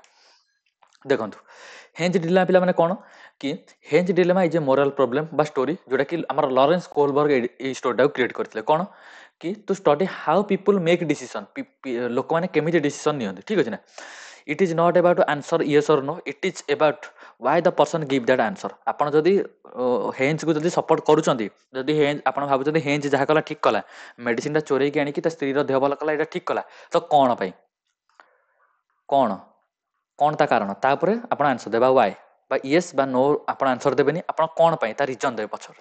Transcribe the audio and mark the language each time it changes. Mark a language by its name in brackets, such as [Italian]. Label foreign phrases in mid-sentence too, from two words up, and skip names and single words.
[Odia] ଦେଖନ୍ତୁ ହେଞ୍ଜ ଡିଲେମା ପିଲାମାନେ କଣ କି? [English] Heinz dilemma is a moral problem [Odia] ବା ଷ୍ଟୋରି, ଯୋଉଟା କି ଆମର ଲରେନ୍ସ କୋଲବର୍ଗ ଏଇ ଷ୍ଟୋରିଟାକୁ କ୍ରିଏଟ କରିଥିଲେ। କଣ କି? [English] to study how people make decision, [Odia] ଲୋକମାନେ କେମିତି ଡିସିସନ ନିଅନ୍ତି। ଠିକ ଅଛି ନା? [English] it is not about answer yes or no, it is about why the person give that answer। [Odia] ଆପଣ ଯଦି ହେଞ୍ଜକୁ ଯଦି ସପୋର୍ଟ କରୁଛନ୍ତି, ଯଦି ଆପଣ ଭାବୁଛନ୍ତି ହେଞ୍ଜ ଯାହା କଲା ଠିକ କଲା, ମେଡିସିନଟା ଚୋରେଇକି ଆଣିକି ତା ସ୍ତ୍ରୀର ଦେହ ଭଲ କଲା, ଏଇଟା ଠିକ କଲା, ତ କଣ ପାଇଁ, କଣ କଣ ତା କାରଣ? ତାପରେ ଆପଣ ଆନ୍ସର ଦେବା ୱାଇ ବା ୟେସ୍ ବା ନୋ, ଆପଣ ଆନ୍ସର ଦେବେନି, ଆପଣ କଣ ପାଇଁ ତା ରିଜନ ଦେବେ ପଛରେ।